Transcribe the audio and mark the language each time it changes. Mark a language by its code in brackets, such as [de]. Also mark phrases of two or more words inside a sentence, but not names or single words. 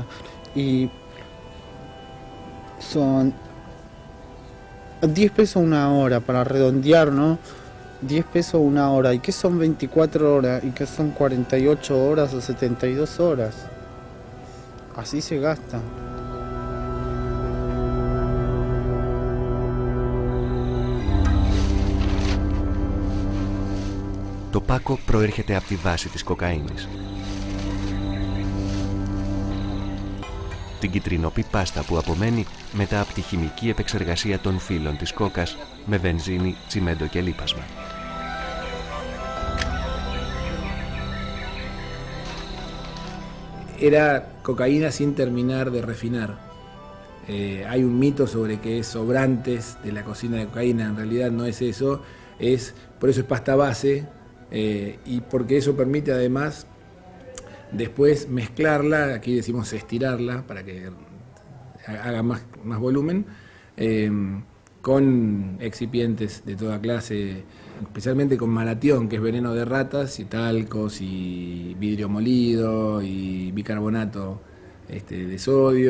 [es] Y son 10 pesos una hora, para redondear, ¿no? 10 pesos una hora. ¿Y qué son 24 horas? ¿Y qué son 48 horas o 72 horas? Así se gasta. [el] Το Πάκο προέρχεται από τη βάση της κοκαίνης. Την κιτρινοπή πάστα που απομένει μετά από τη χημική επεξεργασία των φύλων της κόκας με βενζίνη, τσιμέντο και λίπασμα. [es] Era cocaína sin terminar de refinar. Hay un mito sobre que es sobrantes de la cocina de cocaína, en realidad no es eso, por eso es pasta base, y porque eso permite además después mezclarla, aquí decimos estirarla para que haga más volumen, con excipientes de toda clase, especialmente con malatión, que es veneno de ratas, y talcos, y vidrio molido, y bicarbonato de sodio.